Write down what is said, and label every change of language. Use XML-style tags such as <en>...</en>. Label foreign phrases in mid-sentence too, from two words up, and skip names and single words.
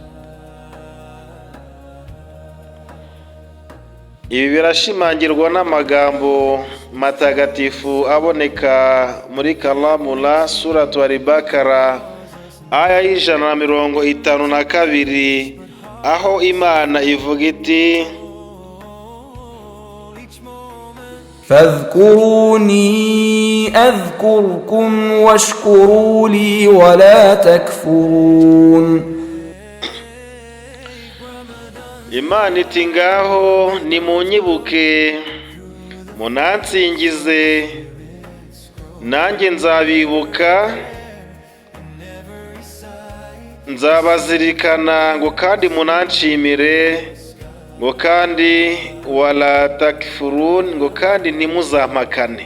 <rw>Ibi birashimangirwa n'amagambo matagatifu aboneka muri</rw> <ar>كلام الله سورة البقرة</ar> <rw>aya y'152, aho Imana ivuga iti:</rw> <ar>فاذكروني أذكركم واشكروا لي ولا تكفرون.</ar> <rw>Imana iti ngaho nimunyibuke munansingize, nanjye nzabibuka, nzabazirikana ngo kandi munanshimire, ngo kandi</rw> <ar>ولا تكفرون,</ar> <rw>ngo kandi ntimuzampakane.</rw>